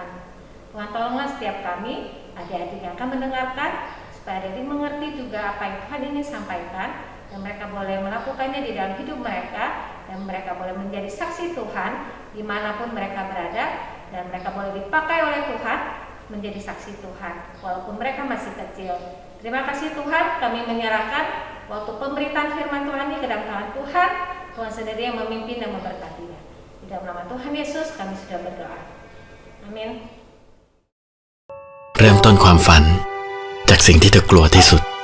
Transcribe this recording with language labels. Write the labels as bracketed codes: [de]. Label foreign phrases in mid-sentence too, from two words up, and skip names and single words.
[id] Tuhan tolonglah setiap kami, adik-adik yang akan mendengarkan, supaya adik mengerti juga apa yang Tuhan ingin sampaikan, dan mereka boleh melakukannya di dalam hidup mereka, dan mereka boleh menjadi saksi Tuhan dimanapun mereka berada, dan mereka boleh dipakai oleh Tuhan menjadi saksi Tuhan walaupun mereka masih kecil. Terima kasih Tuhan, kami menyerahkan waktu pemberitaan firman Tuhan ini ke dalam tangan Tuhan. Tuhan sendiri yang memimpin dan memberkatinya. Di dalam nama Tuhan Yesus kami sudah berdoa. Amin. [th] เริ่มต้นความฝันจากสิ่งที่เธอกลัวที่สุด